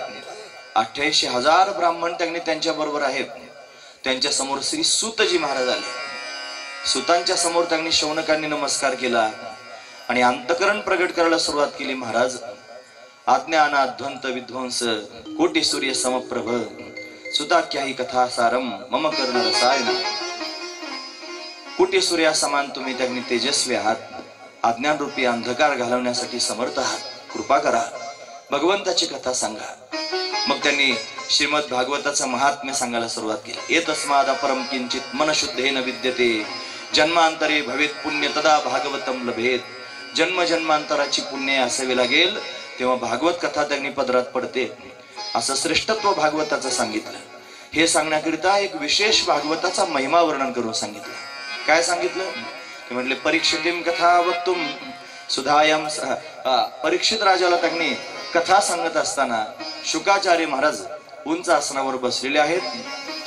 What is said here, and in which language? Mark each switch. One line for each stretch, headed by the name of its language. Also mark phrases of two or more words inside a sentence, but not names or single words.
Marathi: 88,000 ब्राह्मण त्यांनी त्यांच्या बरोबर आहेत। त्यांच्या समोर श्री सूतजी महाराज आले। सूतांच्या समोर त्यांनी शौनकांनी नमस्कार केला आणि अंतकरण प्रगट करायला सुरुवात केली।
Sanskrit: महाराज, आज्ञानाध्वंत विध्वंस कोटी सूर्य समप्रभ सुताख्याही कथा सारम मम कर्ण रसायन।
Marathi: कोटी सूर्या समान तुम्ही त्यांनी तेजस्वी आहात, अज्ञान रूपी अंधकार घालवण्यासाठी समर्थ आहात, कृपा करा, भगवंताची कथा सांगा। मग त्यांनी श्रीमद भागवताचं महात्म्य सांगायला सुरुवात केली।
Sanskrit: एतस्माद अपरम किंचित मनशुद्धेन विद्यते जन्मांतरे भवेत पुण्य तदा भागवतम लभेत।
Marathi: जन्म जन्मांतराची पुण्य असावी लागेल तेव्हा भागवत कथा त्यांनी पदरात पडते, असं श्रेष्ठत्व भागवताचं सांगितलं। हे सांगण्याकरिता एक विशेष भागवताचा महिमा वर्णन करून सांगितलं। काय सांगितलं ते म्हटले,
Sanskrit: परीक्षितीम कथा वक्तुम सुधायाम।
Marathi: परीक्षित राजाला त्यांनी कथा सांगत असताना शुकाचार्य महाराज उंच आसनावर बसलेले आहेत।